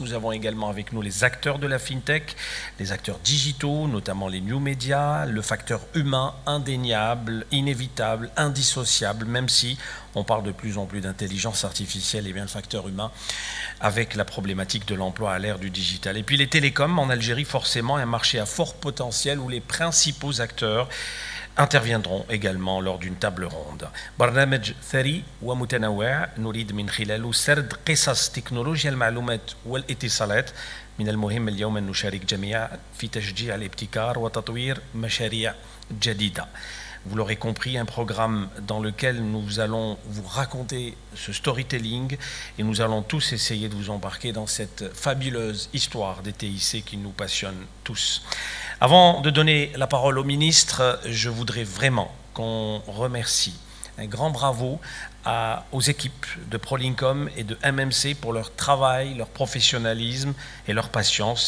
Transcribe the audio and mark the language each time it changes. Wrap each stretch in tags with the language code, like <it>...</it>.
<fr>Nous avons également avec nous les acteurs de la FinTech, les acteurs digitaux, notamment les new media, le facteur humain indéniable, inévitable, indissociable, même si on parle de plus en plus d'intelligence artificielle, et bien le facteur humain avec la problématique de l'emploi à l'ère du digital. Et puis les télécoms en Algérie, forcément un marché à fort potentiel où les principaux acteurs interviendront également lors d'une table ronde.</fr> <ar>برنامج ثري ومتنوع نريد من خلاله سرد قصص تكنولوجيا المعلومات والاتصالات. من المهم اليوم أن نشارك جميعا في تشجيع الابتكار وتطوير مشاريع جديدة.</ar> <fr>Vous l'aurez compris, un programme dans lequel nous allons vous raconter ce storytelling et nous allons tous essayer de vous embarquer dans cette fabuleuse histoire des TIC qui nous passionne tous. Avant de donner la parole au ministre, je voudrais vraiment qu'on remercie un grand bravo aux équipes de Prolincom et de MMC pour leur travail, leur professionnalisme et leur patience.</fr>